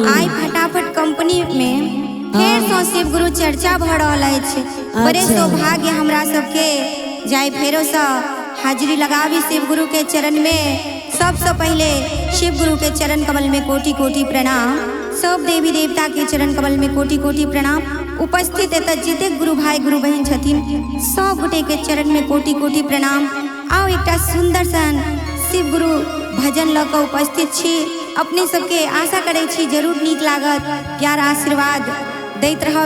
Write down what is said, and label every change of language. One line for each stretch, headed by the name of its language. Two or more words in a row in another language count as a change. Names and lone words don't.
Maithili: आई फटाफट कंपनी में फेर सो शिव गुरु चर्चा भ रहल अछि। बड़े अच्छा। सौभाग्य हमरा सबके जाय फेरो सा हाजिरी लगावी शिव गुरु के चरण में। सबसे पहले शिव गुरु के चरण कमल में कोटि कोटि प्रणाम। सब देवी देवता के चरण कमल में कोटि कोटि प्रणाम। उपस्थित एतऽ जते गुरु भाई गुरु बहन छथिन सब गोटे के चरण में कोटि कोटि प्रणाम। आओ एकटा सुंदर सन शिव गुरु भजन लऽ कऽ उपस्थित छी। अपने सबके आशा करै छी जरूर नीक लागत, प्यार आशीर्वाद दैत रहब।